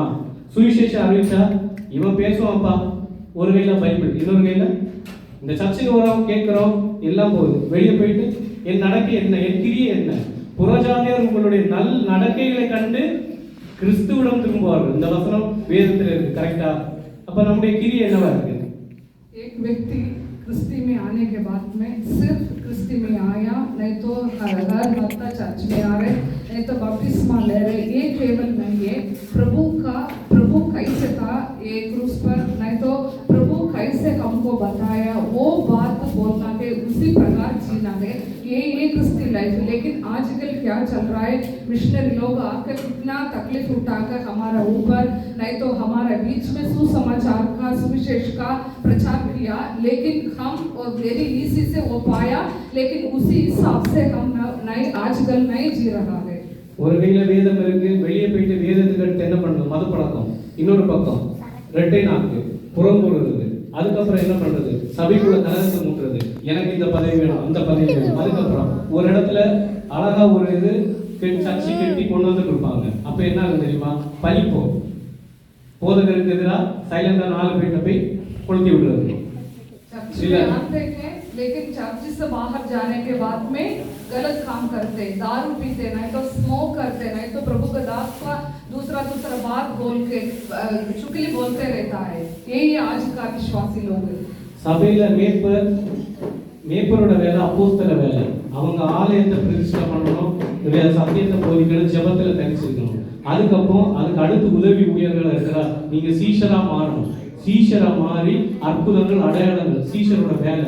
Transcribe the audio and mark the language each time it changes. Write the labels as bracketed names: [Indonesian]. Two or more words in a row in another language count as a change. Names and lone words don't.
[Tamil] சுவிசேஷம் அறிவிச்சா இவன் பேசுவான்ப்பா, ஒரு கையில பைபிள், இன்னொரு கையில இந்த சர்ச்சுக்கு வரோம் கேட்கிறோம், எல்லாம் போகுது. வெளியே போயிட்டு என் நடக்கை என்ன, என் கிரியை என்ன? புறஜாதியார் உங்களுடைய நல் நடக்கைகளை கண்டு கிறிஸ்துவிடம் திரும்புவார்கள். இந்த வசனம் வேதத்தில் இருக்கு, கரெக்டா? அப்ப நம்முடைய கிரியை என்னவா இருக்கு? [Hindi] एक व्यक्ति क्रिस्टी में आने के बाद में सिर्फ क्रिस्टी में आया, नहीं तो हर हफ्ता चर्च में आ रहे, नहीं तो बपतिस्मा ले रहे, ये केवल नहीं है। प्रभु कैसे था ये क्रूस पर, नहीं तो प्रभु कैसे हमको बताया वो बात बोलना है, उसी प्रकार जीना है, ये क्रिस्टी लाइफ। लेकिन आजकल क्या चल रहा है? मिशनरी लोग आकर कितना तकलीफ उठाकर हमारा ऊपर, नहीं तो हमारे बीच में सुसमाचार का सुविशेष का प्रचार किया, लेकिन हम और [English] very easy [Hindi] से वो पाया, लेकिन उसी हिसाब से हम नहीं आजकल नहीं जी रहा है। [Tamil] ஒரு கையில வேதம் இருக்கு, வெளியே போயிட்டு வேதத்துக்கு அடுத்து என்ன பண்றது? மது பழக்கம். இன்னொரு பக்கம் ரெட்டை நாக்கு, புறம்புறது. அதுக்கப்புறம் என்ன பண்றது? சபைக்குள்ள கலகத்தை மூட்டுறது. எனக்கு இந்த பதவி வேணும், அந்த பதவி வேணும். அதுக்கப்புறம் ஒரு இடத்துல அழகா ஒரு இது சர்ச்சை கட்டி கொண்டு வந்து கொடுப்பாங்க. அப்ப என்ன ஆகும் தெரியுமா? பழிப்போ போதகருக்கு எதிராக சைலண்டா 4 பேர்ட்ட போய் கொளுத்தி விடுறது. [Hindi] आते हैं लेकिन चर्च से बाहर जाने के बाद में गलत काम करते, दारू पीते, नहीं तो स्मोक करते, नहीं तो प्रभु का दास का दूसरा बात बोल के चुगली बोलते रहता है। यही आज का विश्वासी लोग। [Tamil] சபையில மேய்ப்பரோட வேலை அப்போஸ்தல வேலை. அவங்க ஆலயத்தை பிரதிஷ்டை பண்ணணும், சத்தியத்தை போதிக்கணும், ஜெபத்துல தரிசிக்கணும். அதுக்கப்புறம் அதுக்கு அடுத்து உதவி ஊழியர்கள் இருக்கிறா, நீங்க சீஷரா மாறணும். சீஷரா மாறி அற்புதங்கள் அடையாளங்கள் சீஷரோட வேலை.